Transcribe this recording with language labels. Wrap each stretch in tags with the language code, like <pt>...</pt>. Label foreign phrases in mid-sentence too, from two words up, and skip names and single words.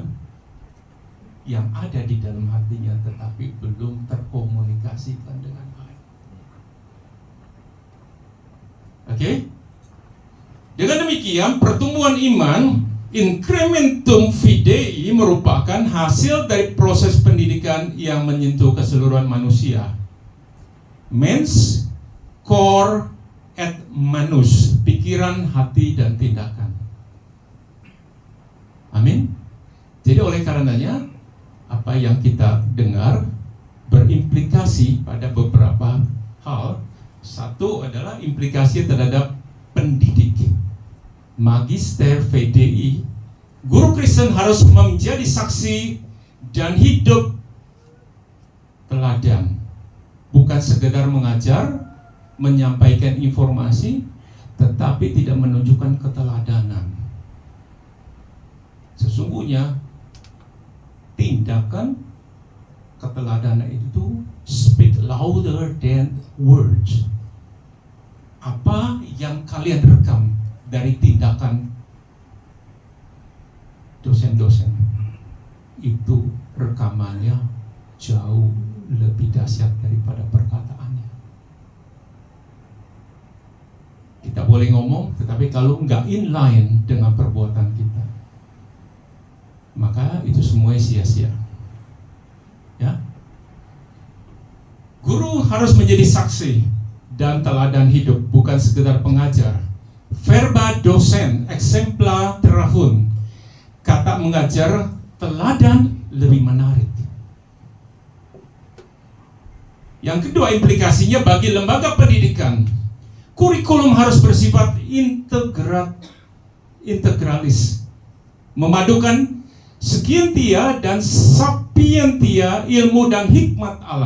<id>Yang ada di dalam hatinya tetapi belum terkomunikasikan dengan baik. Oke? Dengan demikian pertumbuhan iman</id> <la>Incrementum fidei</la> <id>merupakan hasil dari proses pendidikan yang menyentuh keseluruhan manusia.</id> <la>Mens cor et manus,</la> <id>pikiran, hati, dan tindakan. Amin. Jadi oleh karenanya apa yang kita dengar berimplikasi pada beberapa hal. Satu adalah implikasi terhadap pendidik.</id> <la>Magister fidei,</la> <id>guru Kristen harus menjadi saksi dan hidup teladan, bukan sekedar mengajar, menyampaikan informasi, tetapi tidak menunjukkan keteladanan. Sesungguhnya tindakan keteladanan itu</id> <en>speak louder than words.</en> <id>Apa yang kalian rekam dari tindakan dosen-dosen itu rekamannya jauh lebih dahsyat daripada perkataannya. Kita boleh ngomong, tetapi kalau nggak inline dengan perbuatan kita, maka itu semuanya sia-sia. Ya, guru harus menjadi saksi dan teladan hidup, bukan sekedar pengajar.</id> <la>Verba docen exempla terahun,</la> <id>kata mengajar teladan lebih menarik. Yang kedua, implikasinya bagi lembaga pendidikan, kurikulum harus bersifat integralis, memadukan scientia dan sapientia, ilmu dan hikmat Allah.</id>